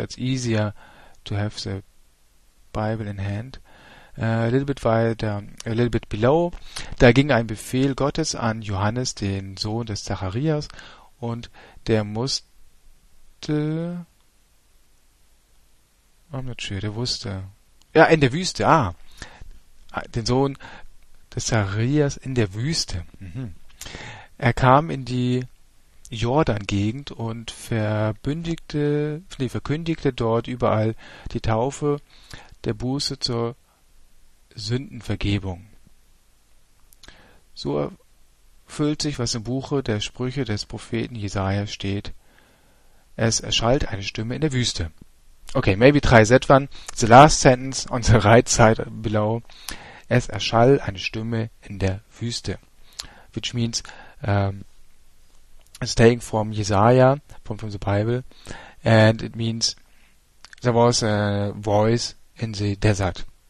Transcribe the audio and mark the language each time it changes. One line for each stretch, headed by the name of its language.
English: It's easier to have the Bible in hand. A little bit below.
German: Da ging ein Befehl Gottes an Johannes, den Sohn des Zacharias, und der musste.
English: I'm not sure.
German: Der wusste. Ja, in der Wüste. Ah, den Sohn des Zacharias in der Wüste. Mhm. Er kam in die Jordan-Gegend und verkündigte dort überall die Taufe der Buße zur Sündenvergebung. So erfüllt sich, was im Buche der Sprüche des Propheten Jesaja steht. Es erschallt eine Stimme in der Wüste.
English: Okay, maybe try that one. The last sentence on the right side below.
German: Es erschallt eine Stimme in der Wüste.
English: Which means, staying from Jesaja, from the Bible, and it means there was a voice in the desert.